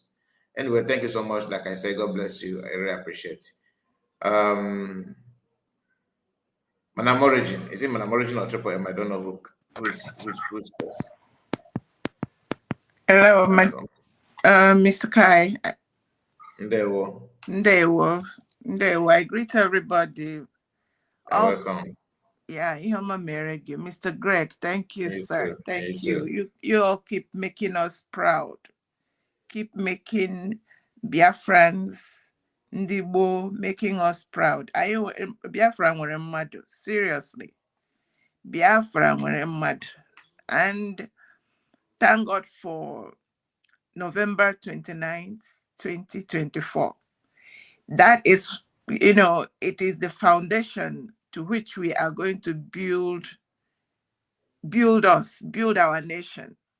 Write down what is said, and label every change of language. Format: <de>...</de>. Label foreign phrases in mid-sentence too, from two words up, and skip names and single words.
<en>Anyway, thank you so much. Like I said, God bless you. I really appreciate it. Manam Origin. Is it Manam Origin or Triple M? I don't know who's first. Hello, Mr. Kai.</en> <ig>Ndewo. Ndewo.</ig> <en>I greet everybody. You're welcome. Yeah, Mr. Greg, thank you, sir. Too. Thank you. You all keep making us proud. Keep making Biafrans, Ndibo, making us proud.</en> <ig>Biafra nwere mmadụ, seriously. Biafra nwere mmadụ.</ig> <en>And thank God for November 29th, 2024. That is, it is the foundation to which we are going to build our nation.</en>